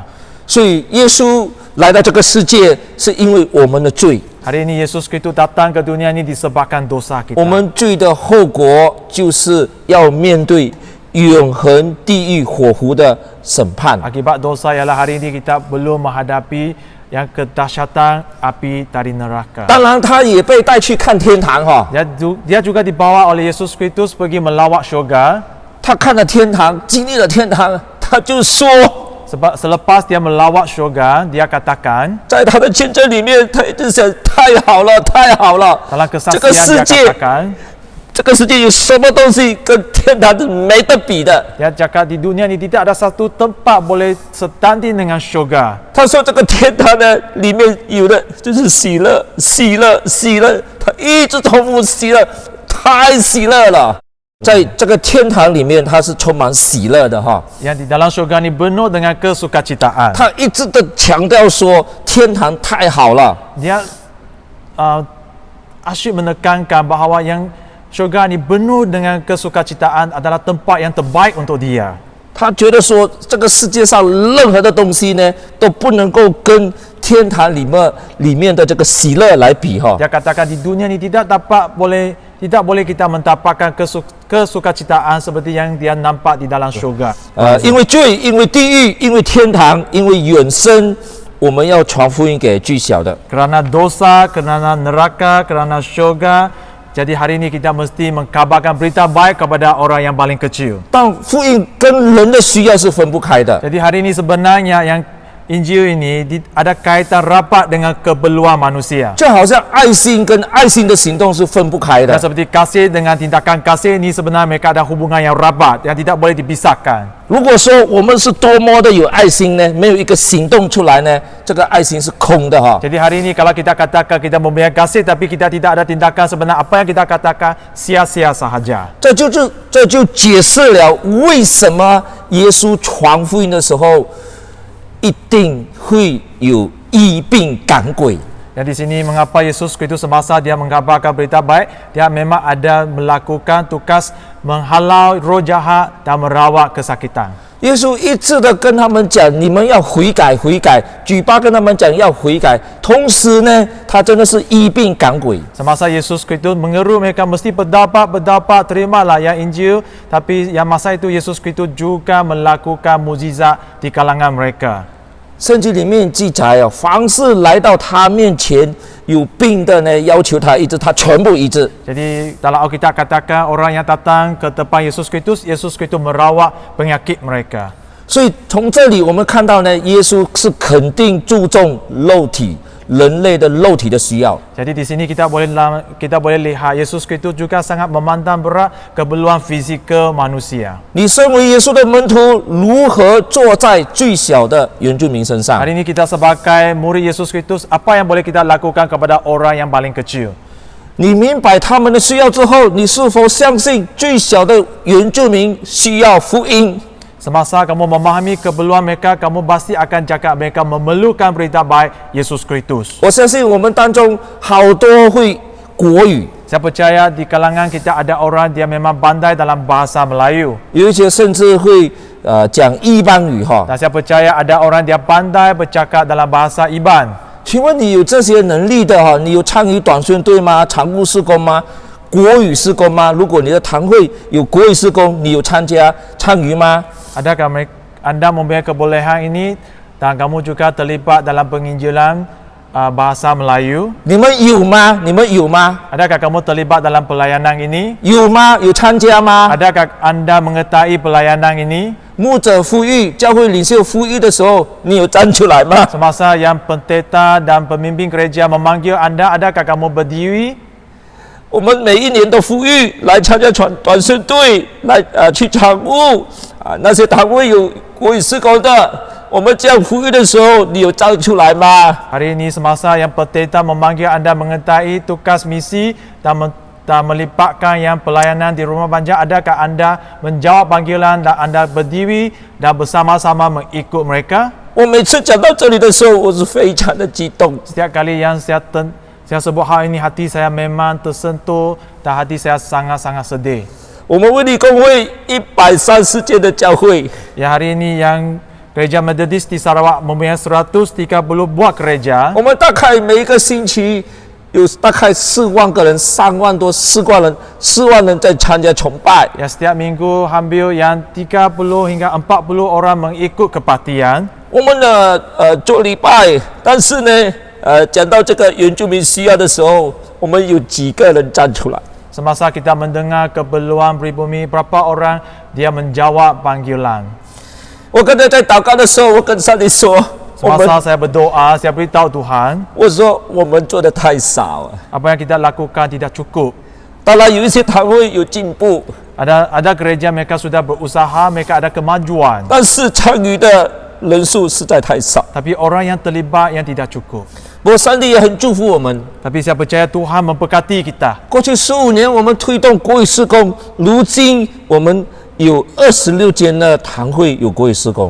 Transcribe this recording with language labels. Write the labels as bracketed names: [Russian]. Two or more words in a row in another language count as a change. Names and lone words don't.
[Chinese] 所以耶稣来到这个世界，是因为我们的罪， [Malay] Hari ini Yesus Kristus datang ke dunia ini disebabkan dosa kita. [Chinese] 我们罪的后果就是要面对永恒地狱火湖的审判。 [Malay] Akibat dosa ialah hari ini kita belum menghadapi yang kedahsyatan api dari neraka. [Chinese] 当然，他也被带去看天堂哈， [Malay] Dia juga dibawa oleh Yesus Kristus pergi melawat syurga. [Chinese] 他看了天堂，经历了天堂，他就说， [Malay] Sebab selepas dia melawat syurga, dia katakan [Chinese] 在他的见证里面，他一直想太好了，太好了， [Malay] dalam [Chinese] 这个 [Malay] kesaksian [Chinese] 世 [Malay] dia [Chinese] 界， [Malay] katakan [Chinese] 这个世界有什么东西跟天堂是没得比的？ [Malay] dia cakap di dunia ini tidak ada satu tempat boleh setanding dengan syurga. [Chinese] 他说这个天堂呢，里面有的就是喜乐，喜乐，喜乐，他一直重复喜乐，太喜乐了。在这个天堂里面，它是充满喜乐的哈。 [Malay] Yang di dalam syurga ini penuh dengan kesukacitaan. [Chinese] 他一直的强调说，天堂太好了。 [Malay] Dia asyik menekankan bahawa yang syurga ini penuh dengan kesukacitaan adalah tempat yang terbaik untuk dia. [Chinese] 他觉得说，这个世界上任何的东西呢，都不能够跟天堂里面的这个喜乐来比哈。 [Malay] Dia katakan di dunia ini tidak boleh kita mendapatkan kesukacitaan seperti yang dia nampak di dalam syurga. [Chinese] 因为罪，因为地狱，因为天堂，因为永生，我们要传福音给最小的。 [Malay] Kerana dosa, kerana neraka, kerana syurga. Jadi hari ini kita mesti mengkabarkan berita baik kepada orang yang paling kecil. [Chinese] 但福音跟人的需要是分不开的。 [Malay] Jadi hari ini sebenarnya yang Injil ini ada kaitan rapat dengan keperluan manusia. [Chinese] 就好像爱心跟爱心的行动是分不开 [Malay] Dan [Chinese] 的。 [Malay] seperti kasih dengan tindakan kasih ini sebenarnya mereka ada hubungan yang rapat yang tidak boleh dipisahkan. [Chinese] 如果说我们是多么的有爱心呢，没有一个行动出来呢，这个爱心是空的哈。 [Malay] Jadi hari ini kalau kita katakan kita memberikan kasih tapi kita tidak ada tindakan, sebenarnya apa yang kita katakan sia-sia sahaja. [Chinese] 这就解释了为什么耶稣传福音的时候，一定会有医病赶鬼。 [Malay] Dan di sini mengapa Yesus Kristus semasa dia mengabarkan berita baik, dia memang ada melakukan tugas menghalau roh jahat dan merawat kesakitan. [Chinese] 耶稣一直的跟他们讲，你们要悔改，悔改，举巴跟他们讲要悔改。同时呢，他真的是医病赶鬼。 [Malay] Semasa Yesus Kristus mengeru mereka mesti berdapat, terimalah yang Injil. Tapi yang masa itu Yesus Kristus juga melakukan mukjizat di kalangan mereka. [Chinese] 圣经里面记载哦，凡是来到他面前有病的呢，要求他医治，他全部医治。 [Malay] Jadi dalam Alkitab katakan orang yang datang ke depan Yesus Kristus merawat penyakit mereka. [Chinese] 所以从这里我们看到呢，耶稣是肯定注重肉体人类的肉体的需要。 [Malay] Jadi di sini kita boleh lihat Yesus Kristus juga sangat memandang berat keperluan fizikal manusia. [Chinese] 你身为耶稣的门徒，如何坐在最小的原住民身上？ [Malay] Hari ini kita sebagai murid Yesus Kristus, apa yang boleh kita lakukan kepada orang yang paling kecil? [Chinese] 你明白他们的需要之后，你是否相信最小的原住民需要福音？ [Malay] Semasa kamu memahami keperluan mereka, kamu pasti akan cakap mereka memerlukan berita baik Yesus Kristus. [Chinese] 我相信我们当中好多会国语， [Malay] Saya percaya di kalangan kita ada orang dia memang pandai dalam bahasa Melayu. [Chinese] 有一些甚至会讲伊邦语哈。 [Malay] Dan saya percaya ada orang dia pandai bercakap dalam bahasa Iban. [Chinese] 请问你有这些能力的哈？你有参与短宣队吗？常务事工吗？国语事工吗？如果你的堂会有国语事工，你有参与吗？ [Malay] Adakah anda mempunyai kebolehan ini dan kamu juga terlibat dalam penginjilan bahasa Melayu? [Chinese] 你们有吗？你们有吗？ [Malay] Adakah kamu terlibat dalam pelayanan ini? [Chinese] 有吗？有参加吗？ [Malay] Adakah anda mengetahui pelayanan ini? [Chinese] 牧者呼吁、教会领袖呼吁的时候，你有站出来吗？ [Malay] Semasa yang pendeta dan pemimpin gereja memanggil anda, adakah kamu berdiri? [Chinese] 我们每一年都呼吁来参加短宣队，来去场务那些堂会有国语事工的，我们这样呼吁的时候，你有站出来吗？ [Malay] Hari ini semasa yang pendeta memanggil anda mengetahui tugas misi dan melipatkan yang pelayanan di rumah banjar, adakah anda menjawab panggilan dan anda berdiri dan bersama-sama mengikut mereka? [Chinese] 我每次讲到这里的时候，我是非常的激动。 [Malay] Setiap kali yang saya sebut hal ini, hati saya memang tersentuh dan hati saya sangat-sangat sedih. [Chinese] 我们卫理公会130间的教会， [Malay] Ya, hari ini yang Gereja Methodis di Sarawak mempunyai 130 buah gereja. [Chinese] 我们大概每一个星期有大概4万个人，3万多4万人在参加崇拜。 [Malay] Ya, setiap minggu hampir yang 30 hingga 40 orang mengikut kebaktian. [Chinese] 我们做礼拜，但是呢，讲到这个原住民需要的时候，我们有几个人站出来？ [Malay] Semasa kita mendengar keperluan pribumi, berapa orang dia menjawab panggilan. [Chinese] 我刚才在祷告的时候，我跟上帝说， [Malay] Semasa saya berdoa, saya beritahu Tuhan, [Chinese] 我说我们做的太少了。 [Malay] apa yang kita lakukan tidak cukup. [Chinese] 当然有一些堂会有进步， [Malay] Ada gereja mereka sudah berusaha, mereka ada kemajuan. [Chinese] 但是参与的人数实在太少。 [Malay] Tapi orang yang terlibat yang tidak cukup. [Chinese] 不过上帝也很祝福我们。 [Malay] Tapi saya percaya Tuhan memberkati kita. [Chinese] 过去15年，我们推动国语事工，如今我们有26间的堂会有国语事工。